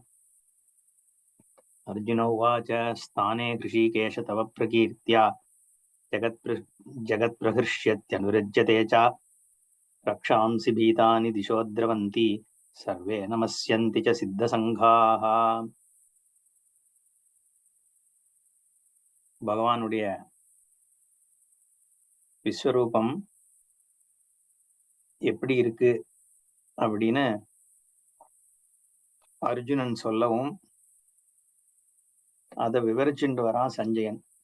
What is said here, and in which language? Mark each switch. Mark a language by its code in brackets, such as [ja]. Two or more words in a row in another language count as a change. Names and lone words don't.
[sa] अर्जुन उवाच स्थाने ऋषिकेश तव प्रकीर्त्या जगत्प्रहृष्यत्यनुरज्यते च रक्षांसि भीतानि दिशो द्रवन्ति सर्वे नमस्यन्ति च सिद्धसङ्घाः। [ta] பகவானுடைய விஸ்வரூபம் எப்படி இருக்கு அப்படின்னு அர்ஜுனன் சொல்லவும் அதை விவரிச்சுட்டு வரான் சஞ்சயன்.